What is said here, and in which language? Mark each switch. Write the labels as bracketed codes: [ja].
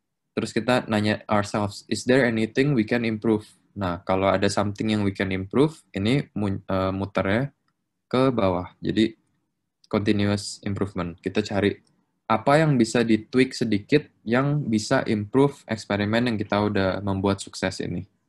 [id] Terus kita nanya [en] ourselves, is there anything we can improve? [id] Nah, kalau ada something yang [en] we can improve, [id] ini muternya ke bawah. Jadi, continuous improvement. Kita cari apa yang bisa di-tweak sedikit yang bisa improve eksperimen yang kita udah membuat sukses ini.